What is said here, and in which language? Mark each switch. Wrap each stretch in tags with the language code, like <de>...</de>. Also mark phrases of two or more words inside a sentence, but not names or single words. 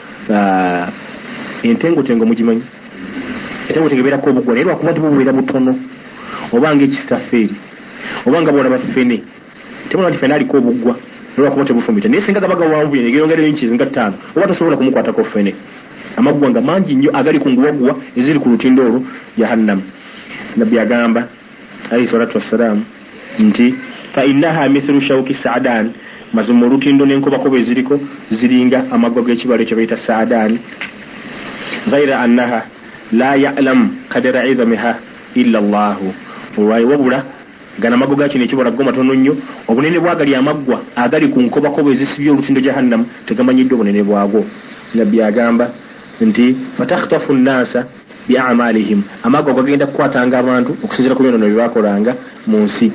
<lg>entengotengo mugimanyi entengotengo ebeerako obugwa naye lwakuba nti bubeera butono obanga ekisitafeeri obanga bwolaba ffene temona nti fene aliko obugwa naye lwakuba tebufumita naye singa gabaga wanvu yenegeyongereyo inchizi nga 5 oba tosobola kumukwatako ffene amaggwa nga mangi nnyo agali ku nguwagwa eziri ku lutindo olwo jahannam. Nabbi agamba</lg> <ar>عليه الصلاة والسلام</ar> <lg>nti</lg> <ar>فإنها مثل شوك السعدان,</ar> <lg>mazima olutindo n'enkobakoba eziriko ziringa amaggwa g'ekibalo kye bayita sa'dan,</lg> <ar>غير أنها لا يعلم قدر عظامها إلا الله.</ar> <lg>Olwayo wabula gana amaggwa ga kino ekibala go matono nnyo, obunene bwagali amaggwa agali ku nkobakoba ezisibye olutindo jahannam tegamanyiddwe obunene bwago. Nabbi agamba nti</lg> <ar>فتخطف الناس بأعمالهم,</ar> <lg>amaggwa gagenda kukwatanga abantu okusinziira ku byono byebakolanga mu nsi.</lg>